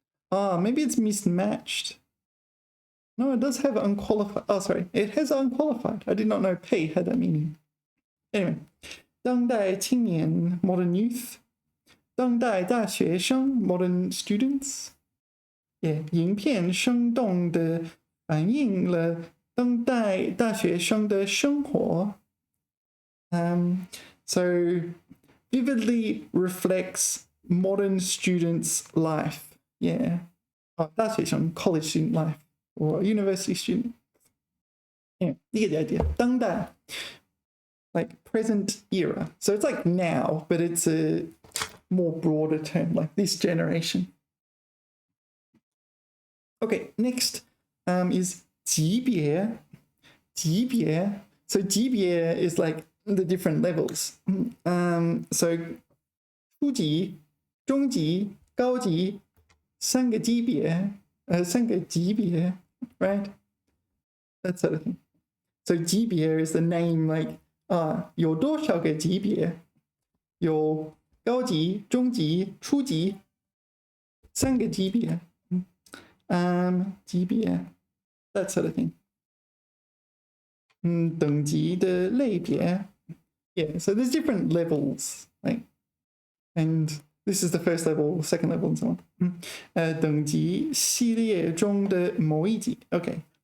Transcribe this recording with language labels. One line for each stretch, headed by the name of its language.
English: Maybe it's mismatched. No, it does have unqualified. Oh, sorry. It has unqualified. I did not know 配 had that meaning. Anyway. 当代青年 modern youth.
Chinese: 当代大学生 modern students. Yeah, 影片生动地反映了当代大学生的生活.
English: So vividly reflects modern students' life. Yeah. 大学生 college student life or university student. Yeah, you get the idea. 当代, like present era. So it's like now, but it's a more broader term, like this generation. Okay, next is 级别. 级别. So 级别 is like the different levels.
Chinese: So 初级、中级、高级，三个级别，三个级别, right?
English: That sort of thing. So 级别 is the name, like 有多少个级别？
Chinese: 有高级、中级、初级，三个级别。
English: 级别 that sort of thing. 等级的类别 yeah, so there's different levels, like, and this is the first level, second level, and so on.
Chinese: 等级系列中的某一级 okay.